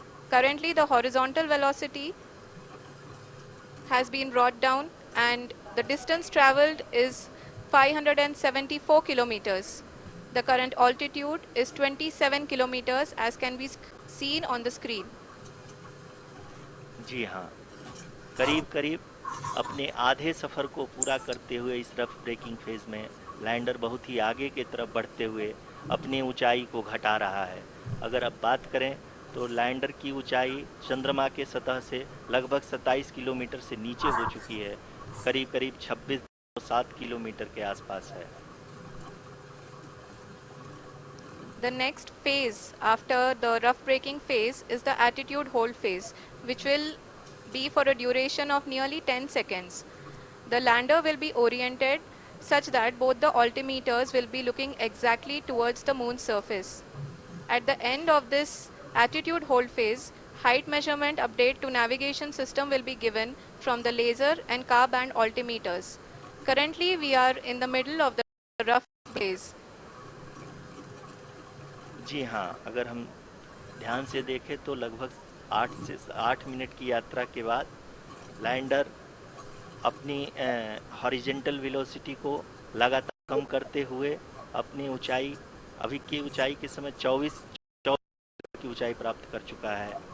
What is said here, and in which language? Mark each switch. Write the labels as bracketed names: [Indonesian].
[English] Currently the horizontal velocity has been brought down and the distance traveled is 574 kilometers. The current altitude is 27 kilometers as can be seen on the screen. [Hindi] जी हाँ, करीब करीब अपने आधे सफ़र को पूरा करते हुए इस रफ ब्रेकिंग फेज में लैंडर बहुत ही आगे की तरफ बढ़ते हुए अपनी ऊंचाई को घटा रहा है। अगर अब बात करें तो लैंडर की ऊंचाई चंद्रमा के सतह से लगभग 27 किलोमीटर से नीचे हो चुकी है, करीब करीब 26.7 किलोमीटर के आसपास है। [English] The next phase after the rough braking phase is the attitude hold phase, which will be for a duration of nearly 10 seconds. The lander will be oriented such that both the altimeters will be looking exactly towards the moon's surface. At the end of this attitude hold phase, height measurement update to navigation system will be given from the laser and car band altimeters. Currently, we are in the middle of the rough phase. [Hindi] जी हाँ, अगर हम ध्यान से देखें तो लगभग 8 minute की यात्रा के बाद लैंडर अपनी हॉरिजेंटल वेलोसिटी को लगातार कम करते हुए अपनी ऊंचाई, अभी की ऊंचाई के समय 24 की ऊंचाई प्राप्त कर चुका है।